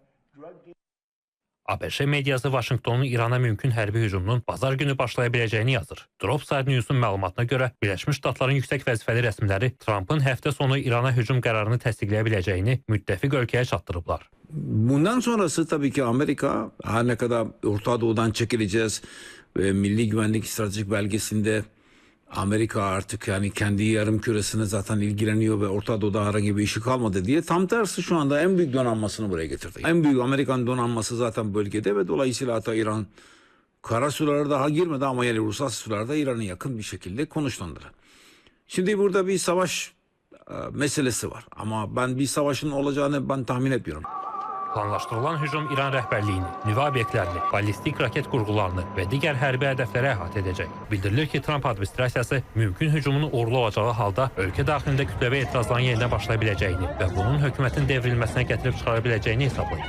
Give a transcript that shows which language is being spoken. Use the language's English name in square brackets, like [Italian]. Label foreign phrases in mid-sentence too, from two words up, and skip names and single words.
[Azerbaijani] ABŞ mediası Vaşinqtonun İrana mümkün hərbi hücumunun bazar günü başlaya biləcəyini yazır. Dropside News'un məlumatına görə Birləşmiş Ştatların yüksək vəzifəli rəsmiləri Trumpın həftə sonu İrana hücum qərarını təsdiqləyə biləcəyini müttəfiq ölkəyə çatdırıblar. [Turkish] Bundan sonrası tabii ki Amerika her ne kadar Orta Doğu'dan çekileceğiz ve Milli Güvenlik Stratejik Belgesi'nde Amerika artık yani kendi yarım küresine zaten ilgileniyor ve Orta Doğu'da herhangi bir işi kalmadı diye tam tersi şu anda en büyük donanmasını buraya getirdi. En büyük Amerikan donanması zaten bölgede ve dolayısıyla hatta İran kara sulara daha girmedi ama yani uluslararası sularda İran'a yakın bir şekilde konuşlandı. Şimdi burada bir savaş meselesi var ama ben bir savaşın olacağını ben tahmin etmiyorum. [Azerbaijani] Planlaşdırılan hücum İran rəhbərliyini, nüvə obyektlərini, ballistik raket qurğularını və digər hərbi hədəfləri əhatə edəcək. Bildirilir ki, Trump administrasiyası mümkün hücumun uğurlu olacağı halda ölkə daxilində kütləvi etirazların yenidən başlaya biləcəyini və bunun hökumətin devrilməsinə gətirib çıxara biləcəyini hesablayır.